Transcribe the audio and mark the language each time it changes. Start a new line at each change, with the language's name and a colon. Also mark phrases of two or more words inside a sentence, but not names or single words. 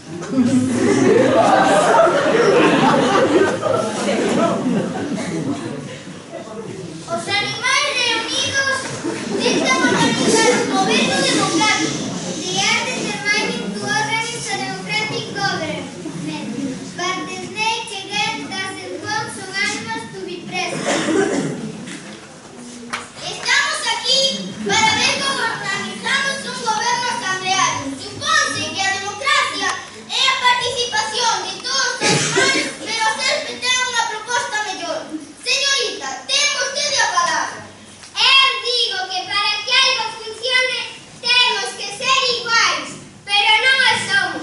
Spanish: Os animales reunidos necesitan organizar un gobierno democrático.
English: They are determining to organize a democratic government. But the snake again doesn't want some animals to be present.
Spanish: Estamos aquí para ver cómo organizamos un gobierno asambleario.
Galician: Supónse que a democracia é a participación de todos os animales, pero a serpe ten unha proposta mellor. Señorita, ten vostede a palabra. Eu digo que para que algo funcione temos que ser iguais, pero non o somos.